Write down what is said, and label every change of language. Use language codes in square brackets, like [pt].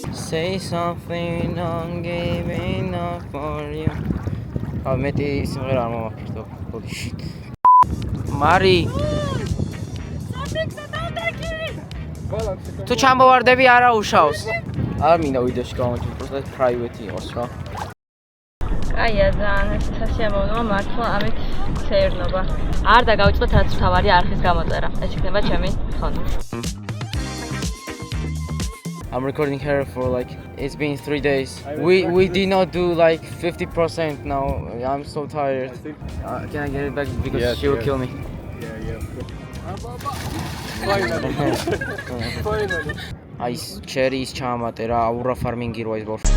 [en] Say something I'm giving up for you. [ka] მეტი სიმღერა არ მომაქრთო. ბოდიში. მარი თუ ჩამოვარდები არა უშავს. არ მინდა ვიდეოში გამოვიჩინო, просто private იყოს რა. კაია ძალიან ეს სასიამოვნოა მართლა ამით შეერნობა. არ და გავიწყდეთ რაც თავარი არხის გამოწერა. ეს იქნება ჩემი ხონი. [en] I'm recording her for like it's been 3 days. We did not do like 50% now. I'm so tired. Can I get it back because she will kill me. [ka] Აი ჩერის ჩამატე რა, აურა ფარმინგი როა ის ბავშვი.